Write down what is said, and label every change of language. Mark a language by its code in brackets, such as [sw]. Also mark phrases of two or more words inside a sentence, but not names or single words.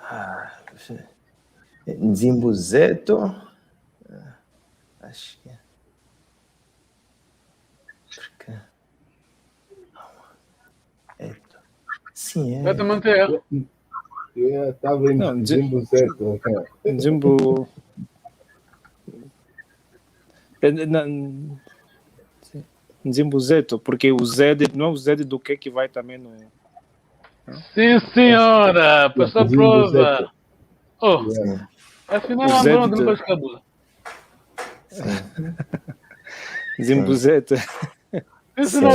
[pt] Zimbueto. Nzimbuzeto. Acho que é. Porque... Eto. Sim, é. Vai te manter. Eu estava em Não, Zimbuzeto. Nzimbu. Nzimbuzeto, porque o Z não é o Z do que vai também no. Sim, senhora. Passou a prova. Zimbuzeto. Oh, Yeah. afinal, O é Zé um de- não faz cabula. Nzimbuzeto. Isso não